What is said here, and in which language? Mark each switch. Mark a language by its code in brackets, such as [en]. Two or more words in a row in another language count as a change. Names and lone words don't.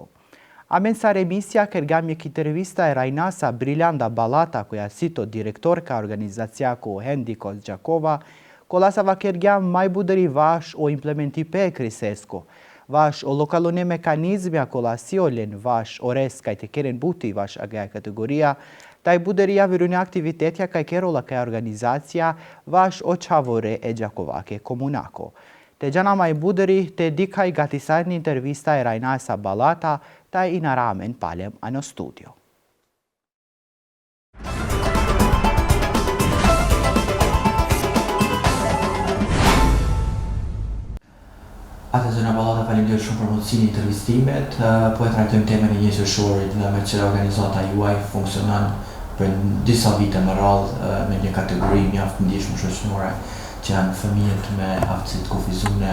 [rom] Amen sa remisija kergam jek intervista Rajnasa Briljanda Balata, koja sito direktorka organizacijako Hendikos Đakova, kola sa kergam mai buderi vaš o implementipe krisesko, vaš o lokalone mekanizmia kola siolen vaš o res kaj te keren buti vaš aga kategorija, taj buderia virune aktivitetja kaj kerola kaj organizacija vaš o čavore e Đakovake komunako. Te džana mai buderi te dikaj gatisarni intervista e Rajnasa Balata taj i naramen palem ano studio. [sq] Atë zona Balata faleminderit shumë për mundësinë e intervistimet. Po e trajtojmë temën e njësoshorit dhe me që organizata juaj funksionon për disa vite më radhë me një kategori mjaft ndjeshme shoqërore që janë fëmijët me aftësi të kufizune.